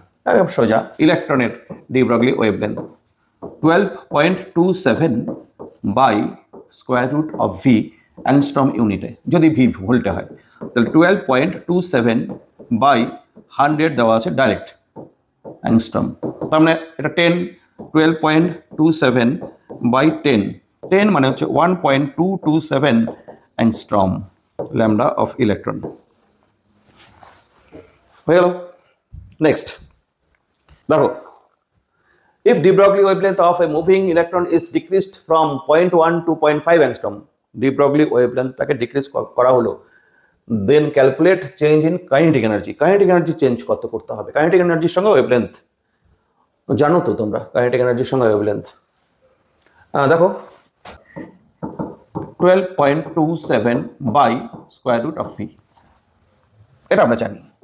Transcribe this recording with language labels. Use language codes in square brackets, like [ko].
[bn] একদম সোজা, ইলেকট্রনের de Broglie wavelength 12.27 by square root of V angstrom ইউনিটে, যদি ভি ভোল্টে হয় তাহলে 12.27 বাই 100 দেওয়া আছে ডাইরেক্ট অ্যাংস্ট্রম, তার মানে এটা 10, 12.27 বাই 10 মানে হচ্ছে 1.227 অ্যাংস্ট্রম ল্যামডা অফ ইলেকট্রন হয়ে গেল। নেক্সট দেখো, [en] if de Broglie wavelength of a moving electron is decreased from 0.1 to 0.5 angstrom, de Broglie wavelength [bn] টাকে ডিক্রিজ করা হলো, [en] then calculate change in kinetic energy. [bn] kinetic energy change কত করতে হবে? kinetic energy সঙ্গে ওয়েভলেন্থ জানো তো তোমরা, kinetic energy সঙ্গে ওয়েভলেন্থ দেখো 12.27 by square root of V, এটা আমরা জানি।